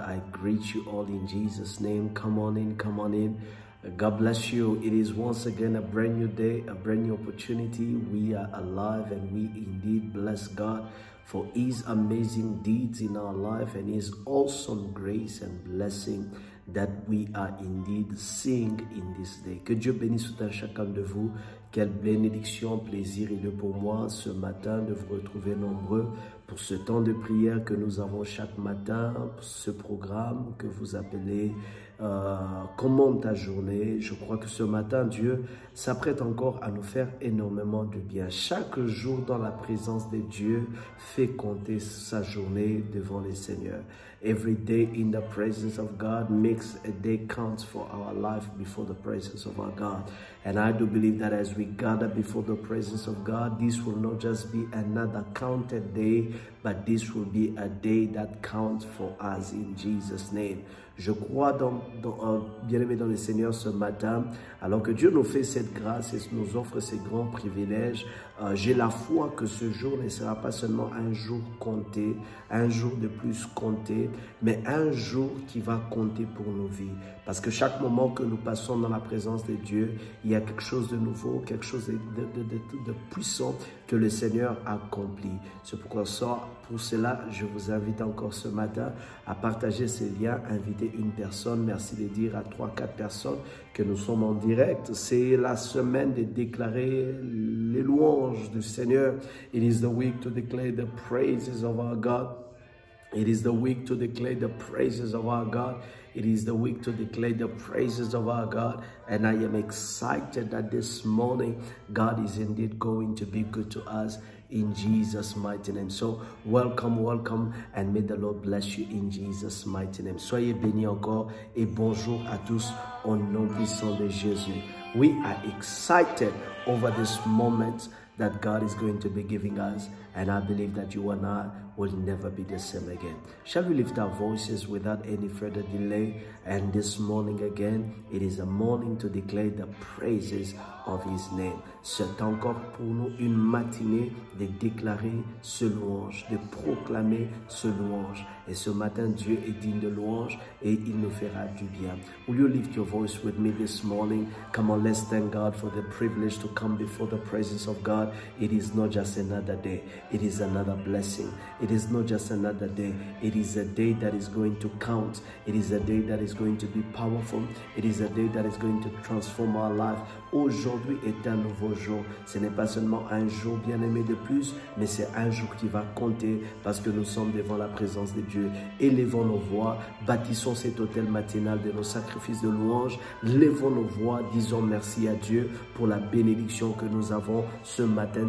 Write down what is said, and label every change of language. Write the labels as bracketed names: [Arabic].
[English] I greet you all in Jesus' name. Come on in, come on in. God bless you. It is once again a brand new day, a brand new opportunity. We are alive and we indeed bless God for His amazing deeds in our life and His awesome grace and blessing that we are indeed seeing in this day. [French] Que Dieu bénisse tout un chacun de vous. Quelle bénédiction, plaisir et de pour moi ce matin de vous retrouver nombreux pour ce temps de prière que nous avons chaque matin, ce programme que vous appelez Comment ta journée. Je crois que ce matin, Dieu s'apprête encore à nous faire énormément de bien. Chaque jour dans la présence de Dieu fait compter sa journée devant le Seigneur. [English] Every day in the presence of God makes a day count for our life before the presence of our God. And I do believe that as we gather before the presence of God, this will not just be another counted day, but this will be a day that counts for us in Jesus' name. [French] Je crois bien-aimé dans le Seigneur ce matin, alors que Dieu nous fait cette grâce et nous offre ces grands privilèges, j'ai la foi que ce jour ne sera pas seulement un jour compté, un jour de plus compté, mais un jour qui va compter pour nos vies. Parce que chaque moment que nous passons dans la présence de Dieu, il y a quelque chose de nouveau, quelque chose de puissant que le Seigneur accomplit. C'est pourquoi pour cela, je vous invite encore ce matin à partager ces liens, inviter une personne. Merci de dire à 3-4 personnes que nous sommes en direct. C'est la semaine de déclarer les louanges du Seigneur. [English] It is the week to declare the praises of our God. It is the week to declare the praises of our God. It is the week to declare the praises of our God. And I am excited that this morning, God is indeed going to be good to us in Jesus' mighty name. So, welcome, and may the Lord bless you in Jesus' mighty name. [French] Soyez bénis encore et bonjour à tous au nom puissant de Jésus. [English] We are excited over this moment that God is going to be giving us, and I believe that you and I will never be the same again. Shall we lift our voices without any further delay? And this morning again, it is a morning to declare the praises of His name. [French] C'est encore pour nous une matinée de déclarer ce louange, de proclamer ce louange. Et ce matin, Dieu est digne de louange et il nous fera du bien. [English] Will you lift your voice with me this morning? Come on, let's thank God for the privilege to come before the presence of God. It is not just another day. It is another blessing. It is not just another day. It is a day that is going to count. It is a day that is going to be powerful. It is a day that is going to transform our life. [French] Aujourd'hui est un nouveau jour. Ce n'est pas seulement un jour bien-aimé de plus, mais c'est un jour qui va compter parce que nous sommes devant la présence de Dieu. Élevons nos voix, bâtissons cet autel matinal de nos sacrifices de louange. Levons nos voix, disons merci à Dieu pour la bénédiction que nous avons ce matin.